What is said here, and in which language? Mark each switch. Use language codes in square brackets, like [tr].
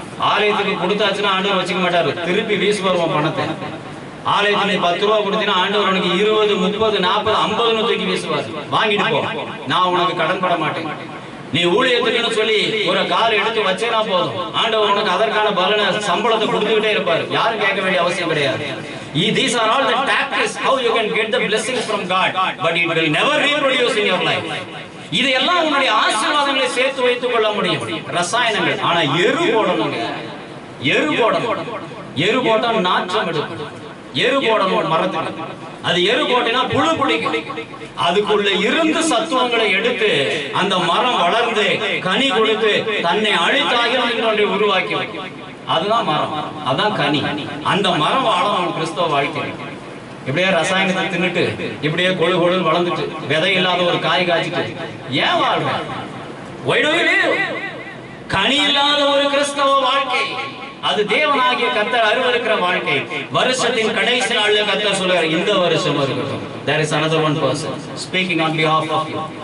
[ta] ஆலயத்துக்கு கொடுத்தாச்சுன்னா ஆண்டவர் வச்சுக்க மாட்டாரு, திருப்பி வீசு வருவோம் பணத்தை. ஆலயத்துல 10 ரூபா கொடுத்தீங்கன்னா ஆண்டவர் உனக்கு 20, 30, 40, 50 தூக்கி வீசுவார். வாங்கிட்டு போ, நான் உனக்கு கடன் பட மாட்டேன். நீ ஊழியத்துக்குன்னு சொல்லி ஒரு கால் எடுத்து வச்சேனா போதும், ஆண்டவர் உனக்கு அதற்கான பலனை சம்பளத்தை கொடுத்துக்கிட்டே இருப்பாரு. யாரும் கேட்க வேண்டிய அவசியம் கிடையாது. [en] These are all the tactics how you can get the blessings from God, but it will never reproduce in your life. [ta] இதெல்லாம் உன்னுடைய ஆசீர்வாதங்களை சேர்த்து வைத்துக் கொள்ள முடியும், ரசாயனங்கள். ஆனா எரு போடணுங்க, எரு போடணும். எரு போட்டா நாற்றம் எடுக்கும். எரு போடணும் மரத்துக்கு. அது எரு போட்டினா புழு பிடிக்கும். அதுக்குள்ள இருந்து சத்துவங்களை எடுத்து அந்த மரம் வளர்ந்து கனி கொடுத்து தன்னை அழித்தாகிலும் இன்னொன்றை உருவாக்கி. அதுதான் மரம், அதான் கனி. அந்த மரம் வாழணும் கிறிஸ்தவ வாழ்க்கை. இப்படியே ரசாயனத்தை தின்னுட்டு இப்படியே கொழு கொழு வளர்ந்துட்டு விதை இல்லாத ஒரு காய் காய்ச்சிட்டு ஏன் வாழ்ற? [en] Why do you live? [ta] கனி இல்லாத ஒரு கிறிஸ்தவ வாழ்க்கை அது தேவனாகிய கர்த்தர் அருவருக்கிற வாழ்க்கை. வருஷத்தின் கடைசி நாள்ல கர்த்தர் சொல்றார், இந்த வருஷம் இருக்கட்டும். [en] There is another one person speaking on behalf of you.